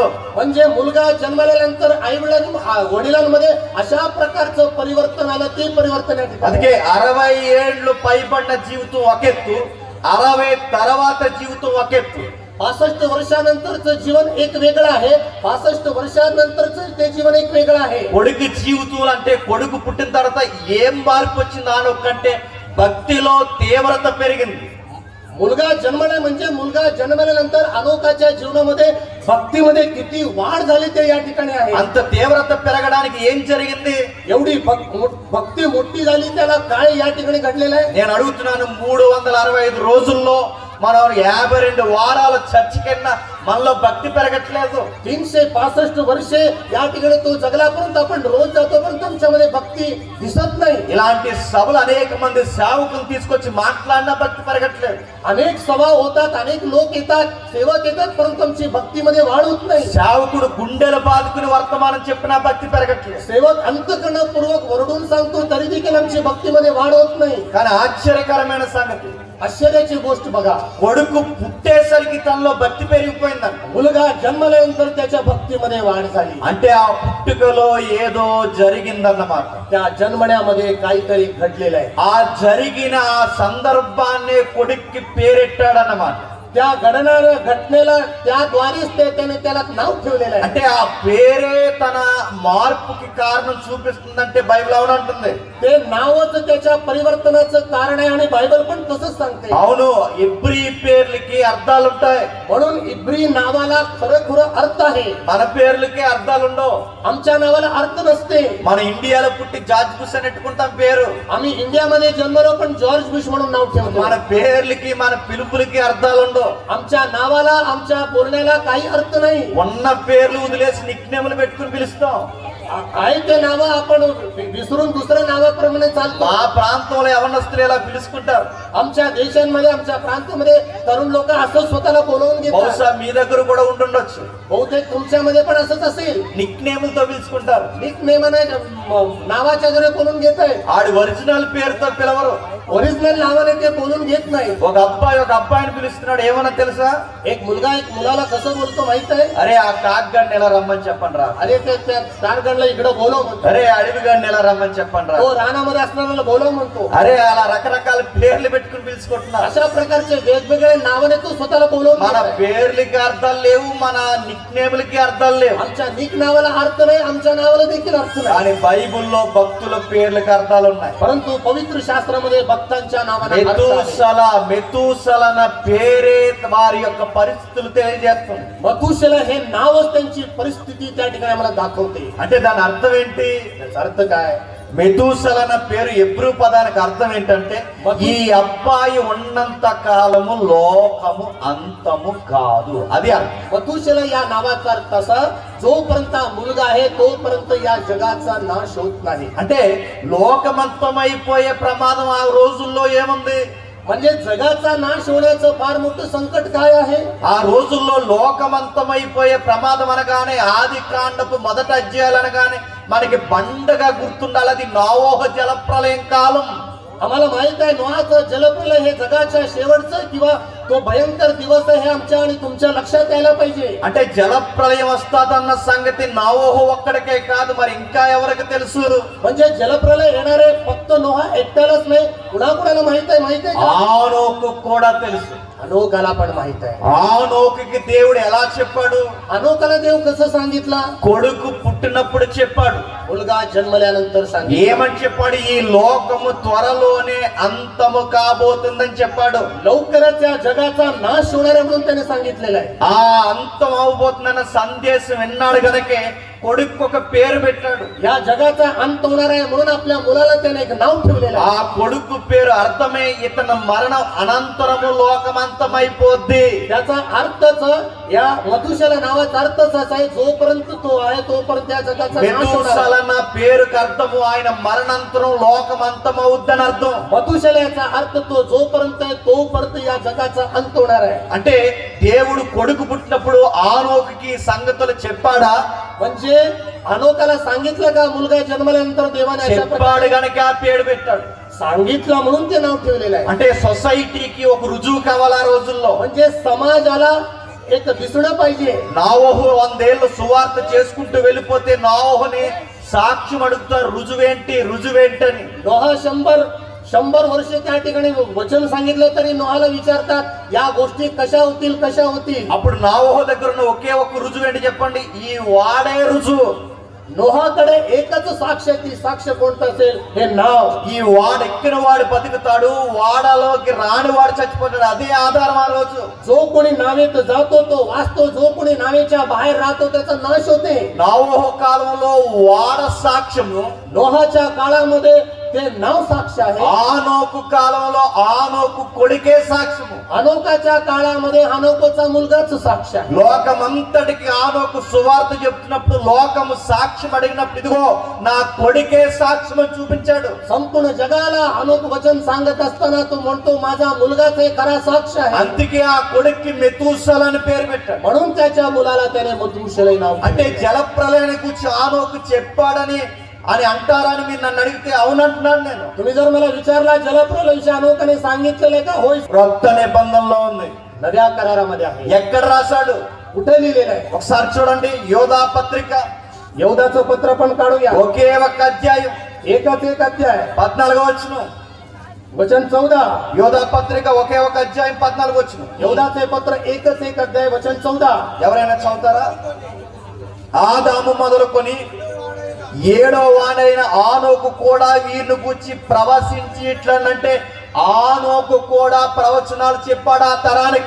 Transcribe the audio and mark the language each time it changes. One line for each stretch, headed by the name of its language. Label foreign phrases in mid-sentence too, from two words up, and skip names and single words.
Marathi: म्हणजे मुलगा जन्मल्यानंतर आई वडिलांमध्ये अशा प्रकारचं परिवर्तन आलं, ते परिवर्तन या ठिकाणी.
Telugu: అందుకే 60 ఏళ్ళు పైబడిన జీవితం ఒకెత్తు, 60 తర్వాత జీవితం ఒకెత్తు.
Marathi: 65 वर्षानंतरचं जीवन एक वेगळं आहे. 65 वर्षानंतरचं ते जीवन एक वेगळं आहे.
Telugu: కొడుకు జీవితం అంటే కొడుకు పుట్టిన తర్వాత ఏం మార్పు వచ్చింది? ఆనొక్కంటే భక్తిలో తీవ్రత పెరిగింది.
Marathi: मुलगा जन्मला म्हणजे मुलगा जन्मल्यानंतर अनोखाच्या जीवनामध्ये भक्तीमध्ये किती वाढ झाली ते या ठिकाणी आहे.
Telugu: అంత తీవ్రత పెరగడానికి ఏం జరిగింది?
Marathi: एवढी भक्ती मोठी झाली त्याला काय या ठिकाणी घडलेलं आहे?
Telugu: నేను అడుగుతున్నాను, 365 రోజుల్లో మనం 52 వారాల చర్చికన్నా మనలో భక్తి పెరగట్లేదు.
Marathi: 365 वर्षे या ठिकाणी तो जगला, परंतु आपण रोज जातो पण तुमच्यामध्ये भक्ती दिसत नाही.
Telugu: ఇలాంటి సభలు అనేక మంది సేవకులు తీసుకొచ్చి మాట్లాడినా భక్తి పెరగట్లేదు.
Marathi: अनेक सभा होतात, अनेक लोक येतात, सेवक येतात, परंतु आमची भक्तीमध्ये वाढ होत नाही.
Telugu: సేవకుడు గుండెలు బాదుకుని వర్తమానం చెప్పినా భక్తి పెరగట్లేదు.
Marathi: सेवक अंतःकरणपूर्वक वरडून सांगतो तरी देखील आमची भक्तीमध्ये वाढ होत नाही.
Telugu: కానీ ఆశ్చర్యకరమైన సంగతి,
Marathi: आश्चर्याची गोष्ट बघा,
Telugu: కొడుకు పుట్టేసరికి తనలో భక్తి పెరిగిపోయిందంట.
Marathi: मुलगा जन्मल्यानंतर त्याच्या भक्तीमध्ये वाढ झाली.
Telugu: అంటే ఆ పుట్టుకలో ఏదో జరిగిందన్నమాట.
Marathi: त्या जन्मण्यामध्ये काहीतरी घडलेलं आहे.
Telugu: ఆ జరిగిన ఆ సందర్భాన్ని కొడుక్కి పేరెట్టాడన్నమాట.
Marathi: त्या घटनेला त्याद्वारेच त्याने त्याला नाव ठेवलेलं आहे.
Telugu: అంటే ఆ పేరే తన మార్పుకి కారణం చూపిస్తుందంటే బైబిల్ అవునంటుంది.
Marathi: ते नावच त्याच्या परिवर्तनाचं कारण आहे आणि बायबल पण तसंच सांगते.
Telugu: అవును, ఇబ్రీ పేర్లకి అర్థాలు ఉంటాయి.
Marathi: म्हणून इब्री नावाला खरं अर्थ आहे.
Telugu: మన పేర్లకి అర్థాలు ఉండవు.
Marathi: आमच्या नावाला अर्थ नसते.
Telugu: మన ఇండియాలో పుట్టి జార్జ్ బుష్ అని పెట్టుకుంటాం పేరు.
Marathi: आम्ही इंडियामध्ये जन्मलो पण जॉर्ज बुश म्हणून नाव ठेवतो.
Telugu: మన పేర్లకి మన పిలుపులకి అర్థాలు ఉండవు.
Marathi: आमच्या नावाला आमच्या बोलण्याला काही अर्थ नाही.
Telugu: ఉన్న పేర్లు వదిలేసి నిక్నేములు పెట్టుకుని పిలుస్తాం.
Marathi: आहे ते नाव आपण विसरून दुसऱ्या नावाप्रमाणे चालतो.
Telugu: మా ప్రాంతంలో యవనస్తులు ఇలా పిలుచుకుంటారు.
Marathi: आमच्या देशांमध्ये आमच्या प्रांतामध्ये तरुण लोक असं स्वतःला बोलवून घेतात.
Telugu: బహుశా మీ దగ్గర కూడా ఉండుండొచ్చు.
Marathi: बहुतेक तुमच्यामध्ये पण असंच असेल.
Telugu: నిక్నేములతో పిలుచుకుంటారు.
Marathi: निक नेमाने नावाच्या जरी बोलून घेत आहे.
Telugu: ఆడి ఒరిజినల్ పేరుతో పిలవరు.
Marathi: ओरिजिनल नावाने ते बोलून घेत नाही.
Telugu: ఒక అబ్బాయిని పిలుస్తున్నాడు, ఏమన్నా తెలుసా?
Marathi: एक मुलगा एक मुलाला कसं बोलतो माहित आहे?
Telugu: అరే ఆ కాగ్గాడిని ఎలా రమ్మని చెప్పండి రా.
Marathi: अरे त्या कारगणला इकडे बोलव म्हणतो.
Telugu: అరే అడవిగాడిని ఎలా రమ్మని చెప్పండి రా.
Marathi: तो रानामध्ये असणाऱ्याला बोलव म्हणतो.
Telugu: అరే అలా రకరకాల పేర్లు పెట్టుకుని పిలుచుకుంటున్నారు.
Marathi: अशा प्रकारचे वेगवेगळे नावाने तो स्वतःला बोलवून
Telugu: మన
Marathi: घेत आहे.
Telugu: పేర్లకి అర్థాలు లేవు, మన నిక్నేములకి అర్థాలు లేవు.
Marathi: आमच्या निक नावाला अर्थ नाही, आमच्या नावाला देखील अर्थ नाही.
Telugu: కానీ బైబిల్లో భక్తుల పేర్లకు అర్థాలు ఉన్నాయి.
Marathi: परंतु पवित्र शास्त्रामध्ये भक्तांच्या नावाला अर्थ आहे.
Telugu: మెతూసల పేరే వారి యొక్క పరిస్థితులు తెలియజేస్తుంది.
Marathi: मथुशेला हे नावच त्यांची परिस्थिती त्या ठिकाणी आम्हाला दाखवते.
Telugu: అంటే దాని అర్థం ఏంటి?
Marathi: त्याचा अर्थ काय?
Telugu: మెతూసల పేరు ఎబ్రూ పదానికి అర్థం ఏంటంటే, ఈ అబ్బాయి ఉన్నంత కాలము లోకము అంతము కాదు. అది అర్థం.
Marathi: मथुशेला या नावाचा अर्थ असा, जोपर्यंत हा मुलगा आहे तोपर्यंत या जगाचा नाश होत नाही.
Telugu: అంటే లోకమంతమైపోయే ప్రమాదం ఆ రోజుల్లో ఏముంది?
Marathi: म्हणजे जगाचा नाश होण्याचं फार मोठं संकट काय आहे?
Telugu: ఆ రోజుల్లో లోకమంతమైపోయే ప్రమాదం అనగానే ఆది కాండపు మొదటి అధ్యాయాలు అనగానే మనకి బండగా గుర్తుండాలి. అది నోవహు జలప్రలయం కాలం.
Marathi: आम्हाला माहित आहे नोहाचं जलप्रलय हे जगाच्या शेवटचं किंवा तो भयंकर दिवस आहे हे आमच्या आणि तुमच्या लक्षात यायला पाहिजे.
Telugu: అంటే జలప్రలయం వస్తాదన్న సంగతి నోవహు ఒక్కడికే కాదు, మరి ఇంకా ఎవరికి తెలుసు?
Marathi: म्हणजे जलप्रलय येणार आहे फक्त नोहा एकट्यालाच नाही, कुणाकुणाला माहित आहे का?
Telugu: ఆనోకు కూడా తెలుసు.
Marathi: अनोकाला पण माहित आहे.
Telugu: ఆనోకుకి దేవుడు ఎలా చెప్పాడు?
Marathi: अनोकाला देव कसं सांगितलं?
Telugu: కొడుకు పుట్టినప్పుడు చెప్పాడు.
Marathi: मुलगा जन्मल्यानंतर सांगितलं.
Telugu: ఏమని చెప్పాడు? ఈ లోకము త్వరలోనే అంతము కాబోతుందని చెప్పాడు.
Marathi: लवकरच या जगाचा नाश होणार आहे म्हणून त्याने सांगितलेलं आहे.
Telugu: ఆ అంతం అవబోతుందన్న సందేశం విన్నాడు గనకే కొడుకు ఒక పేరు పెట్టాడు.
Marathi: या जगाचा अंत होणार आहे म्हणून आपल्या मुलाला त्याने एक नाव ठेवलेलं
Telugu: ఆ
Marathi: आहे.
Telugu: కొడుకు పేరు అర్థమే ఇతని మరణం అనంతరము లోకమంతమైపోద్ది.
Marathi: त्याचा अर्थच या मथुशेला नावाचा अर्थच असा आहे, जोपर्यंत तो आहे तोपर्यंत या जगाचा नाश होणार आहे.
Telugu: మెతూసలన పేరుకు అర్థము ఆయన మరణాంతరం లోకమంతమవుద్దని అర్థం.
Marathi: मथुशेला याचा अर्थ तो जोपर्यंत आहे तोपर्यंत या जगाचा अंत होणार आहे.
Telugu: అంటే దేవుడు కొడుకు పుట్టినప్పుడు ఆనోకుకి సంగతులు చెప్పాడా?
Marathi: म्हणजे अनोकाला सांगितलं का मुलगा जन्मल्यानंतर देवाने अशा
Telugu: చెప్పాడు
Marathi: प्रकारे
Telugu: గనక ఆ పేరు పెట్టాడు.
Marathi: सांगितलं म्हणून ते नाव ठेवलेलं आहे.
Telugu: అంటే సొసైటీకి ఒక రుజువు కావాలి ఆ రోజుల్లో.
Marathi: म्हणजे समाजाला एक दिसणं पाहिजे.
Telugu: నోవహు 100 ఏళ్ళు సువార్త చేసుకుంటూ వెళ్ళిపోతే నోవహుని సాక్ష్యం అడుగుతారు, రుజువేంటని.
Marathi: नोहा 100 वर्ष त्या ठिकाणी वचन सांगितलं तरी नोहाला विचारतात या गोष्टी कशा होतील.
Telugu: అప్పుడు నోవహు దగ్గర ఉన్న ఒకే ఒక్క రుజువు ఏంటి చెప్పండి? ఈ వాడే రుజువు.
Marathi: नोहाकडे एकच साक्ष आहे, ती साक्ष कोणतं असेल हे नाव.
Telugu: ఈ వాడు ఎక్కిన వాడు బతుకుతాడు, వాడలోకి రాని వాడు చచ్చిపోతాడు. అదే ఆధారం ఆ రోజు.
Marathi: जो कोणी नावेत जातो तो वाचतो, जो कोणी नावेच्या बाहेर राहतो त्याचा नाश होते.
Telugu: నోవహు కాలంలో వాడ సాక్ష్యము,
Marathi: नोहाच्या काळामध्ये ते नाव साक्ष आहे.
Telugu: ఆనోకు కాలంలో ఆనోకు కొడుకే సాక్ష్యము.
Marathi: अनोकाच्या काळामध्ये अनोकोचा मुलगाच साक्ष आहे.
Telugu: లోకమంతటికి ఆనోకు సువార్త చెప్తున్నప్పుడు లోకము సాక్ష్యం అడిగినప్పుడు ఇదిగో నా కొడుకే సాక్ష్యం అని చూపించాడు.
Marathi: संपूर्ण जगाला अनोक वचन सांगत असताना तो म्हणतो माझा मुलगाच हे खरा साक्ष आहे.
Telugu: అందుకే ఆ కొడుక్కి మెతూసల అని పేరు పెట్టాడు.
Marathi: म्हणून त्याच्या मुलाला त्याने मथुसेलह नाव दिले.
Telugu: అంటే జలప్రలయాన్ని గురించి ఆనోకు చెప్పాడని అని అంటారని మీరు నన్ను అడిగితే అవునంటున్నాను నేను.
Marathi: तुम्ही जर मला विचारला जलप्रलय विषयी अनोकाने सांगितलेले का? होय,
Telugu: క్రొత్త నిబంధనలో ఉంది.
Marathi: नव्या करारामध्ये आहे.
Telugu: ఎక్కడ రాశాడు
Marathi: कुठे लिहिलेलं आहे?
Telugu: ఒకసారి చూడండి, యోధా పత్రిక
Marathi: यहूदाचं पत्र पण काढूया.
Telugu: ఒకే ఒక అధ్యాయం
Marathi: एकच एक अध्याय
Telugu: 14వ వచనం.
Marathi: वचन 14.
Telugu: యోధా పత్రిక ఒకే ఒక అధ్యాయం 14వ వచనం.
Marathi: यहूदाचे पत्र एकच एक अध्याय वचन 14.
Telugu: ఎవరైనా చదువుతారా? ఆదాము మొదలుకొని 7వ వాడైన ఆనోకు కూడా వీరిని గూర్చి ప్రవచించి ఇట్లనంటే ఆనోకు కూడా ప్రవచనాలు చెప్పాడు ఆ తరానికి.